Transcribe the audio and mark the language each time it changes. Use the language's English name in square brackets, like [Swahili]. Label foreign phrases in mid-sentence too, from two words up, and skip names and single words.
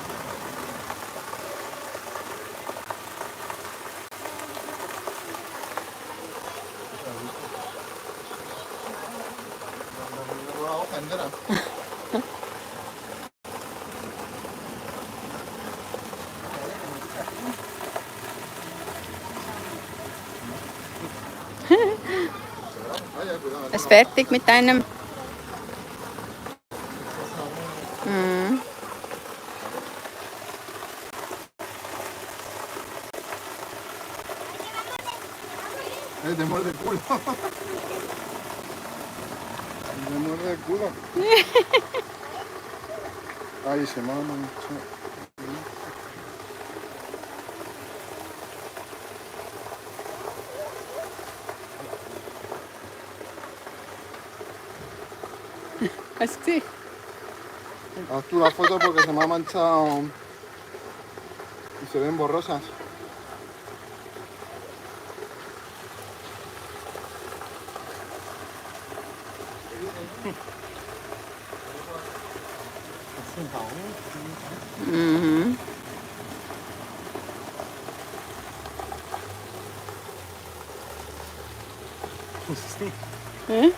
[German] auch ändern. Ist fertig mit deinem... Mhm. [Spanish] Te muerde el culo. Te muerde el culo. Ay, se mama. [German] Hast du gesehen? [Spanish] Haz tú la foto porque se me ha manchado y se ven borrosas. Mhm. Hä?